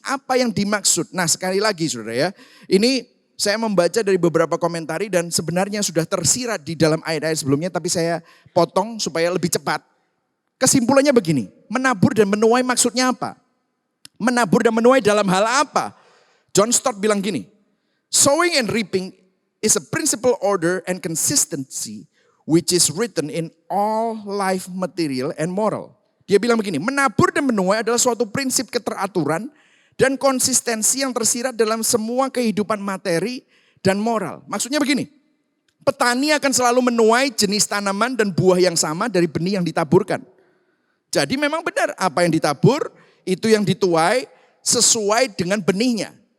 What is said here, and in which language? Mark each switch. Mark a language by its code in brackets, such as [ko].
[id] Apa yang dimaksud? Nah sekali lagi saudara ya, ini saya membaca dari beberapa komentari dan sebenarnya sudah tersirat di dalam ayat-ayat sebelumnya. Tapi saya potong supaya lebih cepat. Kesimpulannya begini, menabur dan menuai maksudnya apa? Menabur dan menuai dalam hal apa? [en] John Stott [id] bilang gini, [en] sowing and reaping is a principal order and consistency which is written in all life material and moral. [id] Dia bilang begini, menabur dan menuai adalah suatu prinsip keteraturan dan konsistensi yang tersirat dalam semua kehidupan materi dan moral. Maksudnya begini, petani akan selalu menuai jenis tanaman dan buah yang sama dari benih yang ditaburkan. Jadi memang benar apa yang ditabur itu yang dituai sesuai dengan benihnya.